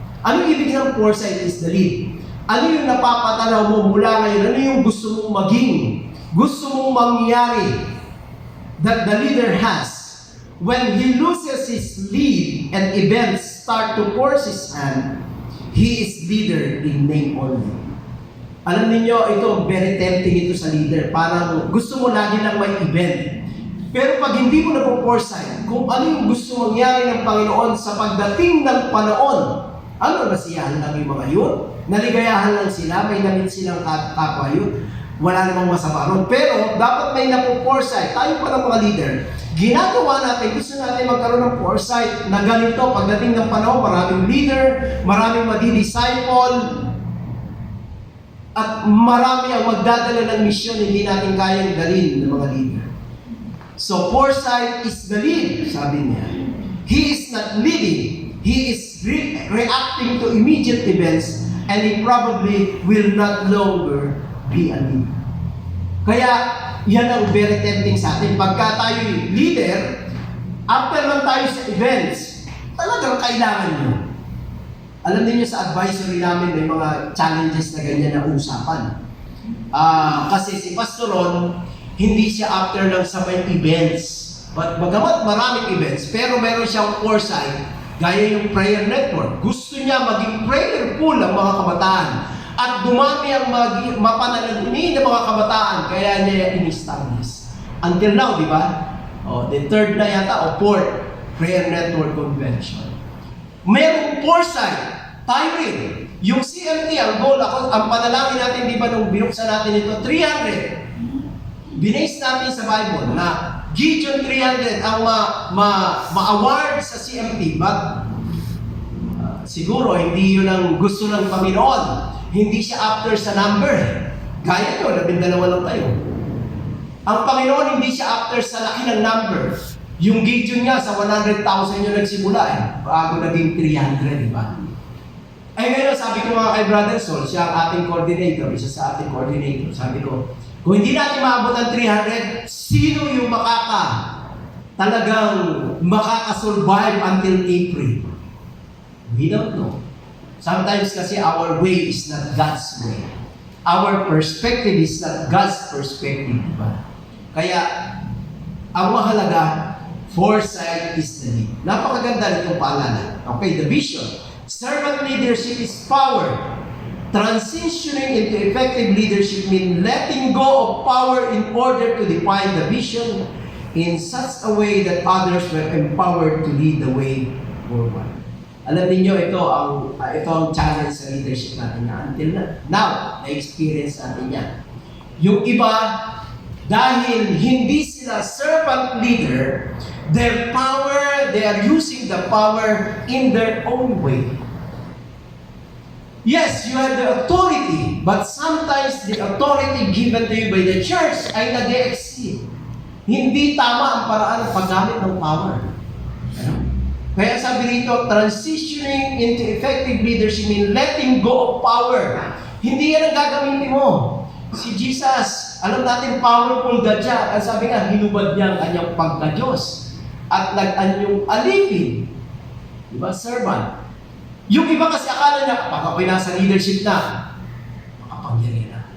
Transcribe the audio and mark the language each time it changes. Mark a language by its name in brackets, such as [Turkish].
[Filipino] Ano ibig ng [English] foresight is the lead? [Filipino] Ano yung napapatanaw mo mula ngayon? Ano yung gusto mong maging? Gusto mong mangyari [English] that the leader has? When he loses his lead and events start to force his hand, he is leader in name only. [Filipino] Alam niyo, ito very tempting ito sa leader. Parang gusto mo lagi lang may event. Pero pag hindi mo na-foresight kung ano yung gusto mangyari ng Panginoon sa pagdating ng panahon, ano, nasiyahan lang yung mga yun? Naligayahan lang sila? May namit silang kapwa yun? Wala namang masama ron. Pero dapat may na-foresight. Tayo pa ng mga leader, ginagawa natin, gusto natin magkaroon ng foresight na ganito, pagdating ng panahon, maraming leader, maraming madi-disciple, at marami ang magdadala ng misyon, hindi natin kayang dalhin ng mga leader. [English] So, foresight is the lead, [Filipino] sabi niya. [English] He is not leading. He is reacting to immediate events, and he probably will not longer be a leader. [Filipino] Kaya, yan ang very tempting sa atin. Pagka tayo leader, after lang tayo sa events, talagang kailangan nyo. Alam niyo sa advisory namin, may mga challenges na ganyan na usapan. Kasi si Pastor Ron, hindi siya after lang sa may events. But bagamat maraming events, pero meron siyang foresight, gaya yung prayer network. Gusto niya maging prayerful ang mga kabataan. At dumami ang mapanalangin ng mga kabataan, kaya niya in-establish. [English] Until now, di ba? The third na yata, o fourth, prayer network convention. [Filipino] Merong foresight. Tayo rin. Yung CMT, ang goal, ang panalangin natin, di ba, nung binuksan natin ito, 300. Binase natin sa Bible na Gideon 300 ang ma-award sa CMT. But siguro, hindi yun ang gusto ng Panginoon. Hindi siya after sa number. Gaya nyo, 12 lang tayo. Ang Panginoon, hindi siya after sa laki ng number. Yung Gideon nga, sa 100,000 yung nagsimula bago naging 300, di ba? Ay ngayon, sabi ko mga kay Brother Sol, siya ang ating coordinator, isa sa ating coordinator, sabi ko, kung hindi natin maabot ang 300, sino yung talagang makakasurvive until April? [English] We don't know. Sometimes kasi our way is not God's way. Our perspective is not God's perspective, di ba? [Filipino] Kaya, ang mahalaga, [English] foresight is the lead. [Filipino] Napakaganda nitong paalala. [English] Okay, the vision. Servant leadership is power. Transitioning into effective leadership means letting go of power in order to define the vision in such a way that others were empowered to lead the way forward. [Filipino] Alam niyo ito ang challenge sa leadership natin na until now, na-experience natin yan. Yung iba, dahil hindi sila servant leader, [English] their power, they are using the power in their own way. Yes, you have the authority, but sometimes the authority given to you by the church ay nag-exceed. [Filipino] Hindi tama ang paraan ng paggamit ng power. Kaya sabi rito, [English] transitioning into effective leadership means letting go of power. [Filipino] Hindi yan ang gagamitin mo. Si Jesus, alam natin powerful God siya. Ang sabi nga, hinubad niya ang kanyang pagka-Diyos. At nag-anyong alipin. Diba? Servant. Yung iba kasi akala niya, pag ako'y nasa leadership na, makapangyari na.